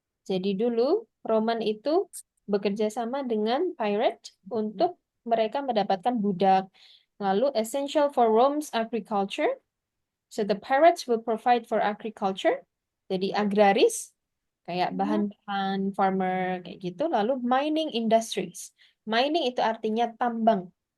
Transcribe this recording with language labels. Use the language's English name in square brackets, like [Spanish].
[Indonesian] Jadi dulu Roman itu bekerja sama dengan pirate untuk mereka mendapatkan budak. [English] Lalu essential for Rome's agriculture. So the pirates will provide for agriculture. [Indonesian] Jadi agraris, kayak bahan-bahan farmer kayak gitu. [English] Lalu mining industries. [Indonesian] Mining itu artinya tambang.